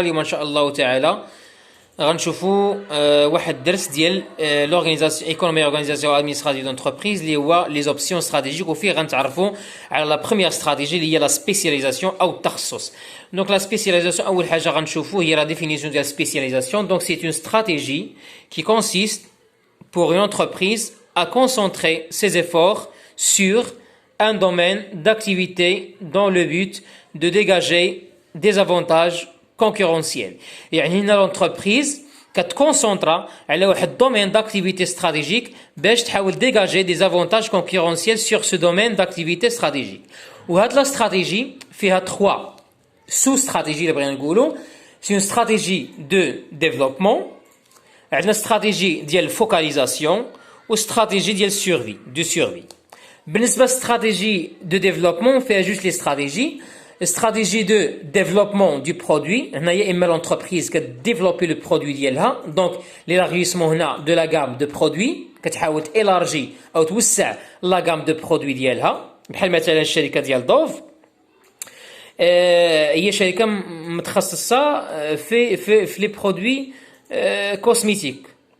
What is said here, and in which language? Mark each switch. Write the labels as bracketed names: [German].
[Arabic] اليوم إن شاء الله تعالى غنشوفوا واحد الدرس ديال لورغانيزاسيون ايكونومي اورغانيزاسيون ادمينستراتيف دونتربريز اللي هو لي زوبسيون استراتيجيك، وفيه غنتعرفوا على لا بروميير استراتيجي اللي هي لا سبيسياليزاسيون او التخصص. دونك لا سبيسياليزاسيون اول حاجة غنشوفوا هي لا ديفينيسيون ديال سبيسياليزاسيون. [French] دونك سي اون استراتيجي qui consiste pour une entreprise à concentrer ses efforts sur un domaine d'activité dans le but de dégager des avantages concurrentiels. [Arabic] يعني هنا [French] l'entreprise [Arabic] كتكونسونطرا على واحد [French] domaine d'activité stratégique [Arabic] باش تحاول [French] dégager des avantages concurrentiels sur ce domaine d'activité stratégique. [Arabic] وهاد لا استراتيجي فيها 3 sous-stratégies اللي بغينا نقولوا. [French] C'est une stratégie de développement, [Arabic] عندنا استراتيجي ديال [French] focalisation [Arabic] وستراتيجي ديال [French] survie. [Arabic] بالنسبة للاستراتيجي دو ديفلوبمون فيها جوج لي استراتيجي. استراتيجي دو ديفلوبمون دو برودوي، هنا يا اما لونتربريز كديفلوبي لو برودوي ديالها، دونك ليلارغيسمون هنا دو لا غام دو برودوي، كتحاول تيلارجي او توسع لا غام دو برودوي ديالها، بحال مثلا الشركة ديال دوف هي شركة متخصصة في لي برودوي كوسميتيك.